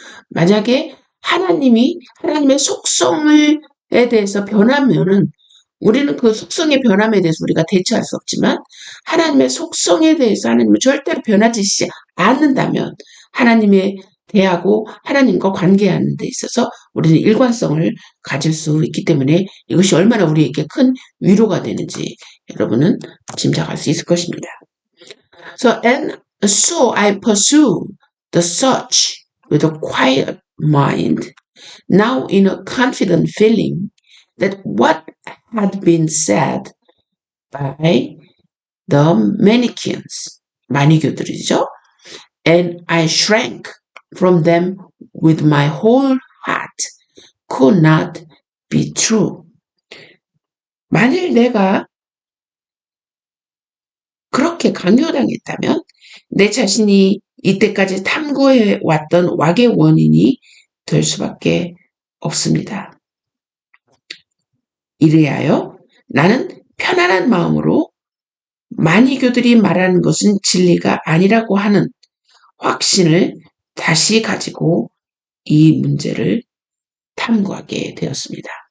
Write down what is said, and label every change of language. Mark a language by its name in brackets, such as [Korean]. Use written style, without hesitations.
[Korean] 만약에 하나님의 속성에 대해서 변하면은 우리는 그 속성의 변함에 대해서 우리가 대처할 수 없지만 하나님의 속성에 대해서 하나님은 절대로 변하지 않는다면 하나님의 대하고 하나님과 관계하는 데 있어서 우리는 일관성을 가질 수 있기 때문에 이것이 얼마나 우리에게 큰 위로가 되는지 여러분은 짐작할 수 있을 것입니다. [English] So I pursue the search with a quiet mind, now in a confident feeling that what had been said by the Manichaeans, 마니교들이죠, and I shrank from them with my whole heart, could not be true. [Korean] 만일 내가 그렇게 강요당했다면 내 자신이 이때까지 탐구해왔던 악의 원인이 될 수밖에 없습니다. 이래하여 나는 편안한 마음으로 마니교들이 말하는 것은 진리가 아니라고 하는 확신을 다시 가지고 이 문제를 탐구하게 되었습니다.